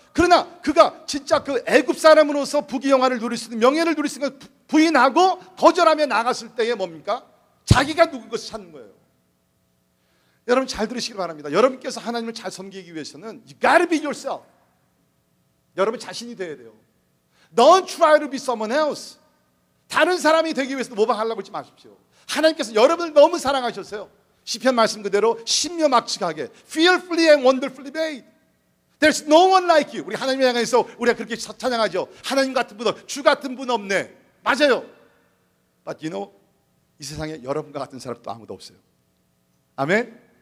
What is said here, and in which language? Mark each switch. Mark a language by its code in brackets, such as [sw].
[ko] 그러나 그가 진짜 그 애굽 사람으로서 부귀영화를 누릴 수 있는, 명예를 누릴 수 있는 걸 부인하고 거절하며 나갔을 때에 뭡니까? 자기가 누군 것을 찾는 거예요. 여러분 잘 들으시기 바랍니다. 여러분께서 하나님을 잘 섬기기 위해서는 [en] you gotta be yourself. [ko] 여러분 자신이 되어야 돼요. [en] Don't try to be someone else. [ko] 다른 사람이 되기 위해서 모방하려고 하지 마십시오. 하나님께서 여러분을 너무 사랑하셨어요. 시편 말씀 그대로 신묘막측하게 [en] fearfully and wonderfully made. There's no one like you. [ko] 우리 하나님을 향해서 우리가 그렇게 찬양하죠. 하나님 같은 분 없네, 주 같은 분 없네. 맞아요. [en] But you know, [ko] 이 세상에 여러분과 같은 사람 또 아무도 없어요. 아멘.